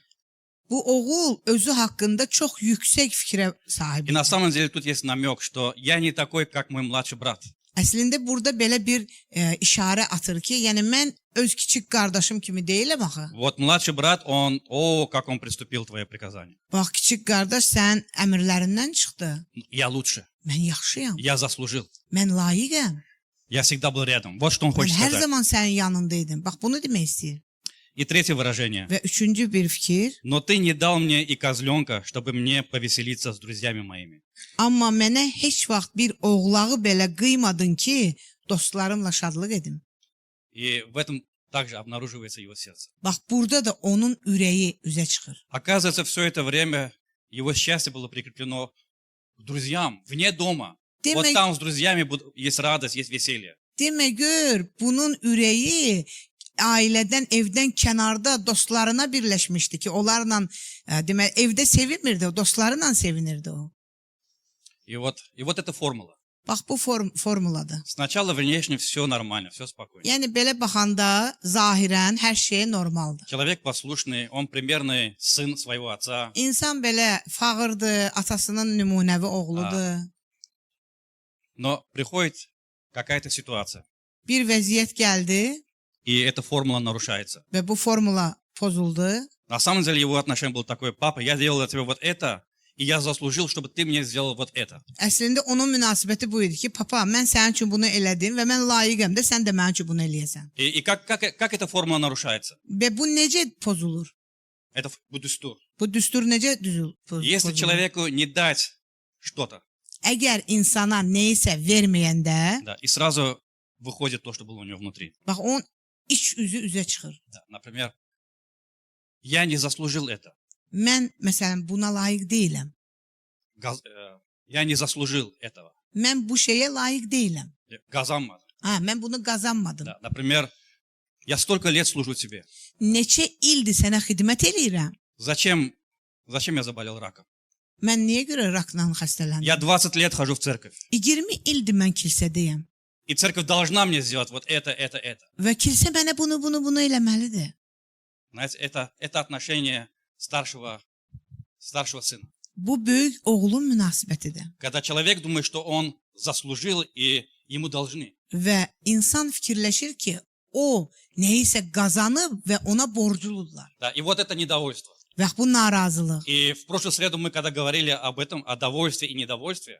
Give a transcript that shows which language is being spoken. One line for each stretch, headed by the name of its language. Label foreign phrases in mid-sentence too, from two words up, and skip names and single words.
Azerbaijani: Bu oğul özü haqqında çox yüksək fikrə sahib.
Russian: И на самом деле тут есть намек, что я не такой, как мой младший брат.
Azerbaijani: Əslində burada belə bir işarə atır ki, yəni mən öz kiçik qardaşım kimi deyiləm axı.
Russian: Вот mладший брат, как он приступил твое приказание.
Azerbaijani: Bax, kiçik qardaş sən əmrlərindən çıxdı.
Russian: Я лучше,
Azerbaijani: Mən yaxşıyam.
Russian: я заслужил,
Azerbaijani: Mən layiqəm.
Russian: я всегда был рядом. Вот что он
Azerbaijani: Mən
Russian: хочет
Azerbaijani: hər
Russian: сказать.
Azerbaijani: zaman sənin yanındaydım. Bax, bunu demək istəyir.
Russian: И третье выражение.
Azerbaijani: Və üçüncü bir fikir.
Russian: Но ты не дал мне и козленка, чтобы мне повеселиться с друзьями моими.
Azerbaijani: Amma mənə heç vaxt bir oğlağı belə qıymadın ki, dostlarımla şadlıq edim.
Russian: И в этом также обнаруживается его сердце.
Azerbaijani: Bax, burada da onun ürəyi üzə çıxır.
Russian: Оказывается, все это время его счастье было прикреплено к друзьям, вне дома. Вот
Azerbaijani: Demək,
Russian: там с друзьями есть радость, есть веселье.
Azerbaijani: demə gör, bunun ürəyi ailədən, evdən kənarda dostlarına birləşmişdi ki, onlarla demək evdə sevinmirdi, o dostlarıyla sevinirdi o.
Russian: И вот эта формула.
Azerbaijani: Bax bu formuladır.
Russian: Сначала внешне все нормально, все спокойно.
Azerbaijani: Yəni belə baxanda zahirən hər şey normaldır.
Russian: Человек послушный, он примерный сын своего отца.
Azerbaijani: İnsan belə fağırdır, atasının nümunəvi oğludur.
Russian: Но приходит какая-то ситуация,
Azerbaijani: Bir vəziyyət gəldi
Russian: и эта формула нарушается.
Azerbaijani: və bu formula pozuldu.
Russian: На самом деле его отношение было такое: папа, я делал для тебя вот это, и я заслужил, чтобы ты мне сделал вот это.
Azerbaijani: Əslində onun münasibəti bu idi ki, papa, mən sənin üçün bunu elədim və mən layiqəm də, sən də mənim üçün bunu eləyəsən.
Russian: И как эта формула нарушается?
Azerbaijani: Və bu necə pozulur?
Russian: Это дустур.
Azerbaijani: Bu düstur necə
Russian: Если
Azerbaijani: pozulur?
Russian: человеку не дать что-то,
Azerbaijani: Əgər insana nəyisə verməyəndə,
Russian: да, и сразу выходит то, что было у него внутри.
Azerbaijani: bax onun iç üzü üzə çıxır.
Russian: Да, например, я не заслужил это.
Azerbaijani: Mən məsələn buna layiq deyiləm.
Russian: Я не заслужил этого.
Azerbaijani: Mən bu şeyə layiq deyiləm. Газамма. Mən bunu qazanmadım.
Russian: Да, например, я столько лет служу тебе.
Azerbaijani: Neçə ildir sənə xidmət eləyirəm.
Russian: Зачем я заболел раком?
Azerbaijani: Mən niyə görə rakla xəstələndim?
Russian: Я 20 лет хожу в церковь.
Azerbaijani: 20 ildir mən kilsədəyəm.
Russian: И церковь должна мне сделать вот это.
Azerbaijani: Və kilsə mənə bunu eləməlidir.
Russian: Знаете, это отношение старшего сына.
Azerbaijani: Bu böyük oğlun münasibətidir.
Russian: Когда человек думает, что он заслужил и ему должны.
Azerbaijani: Və insan fikirləşir ki, o nəyisə qazanıb və ona borcludurlar.
Russian: Да, и вот это недовольство.
Azerbaijani: Və bu narazılıq.
Russian: И в прошлую среду мы когда говорили об этом, о довольстве и недовольстве,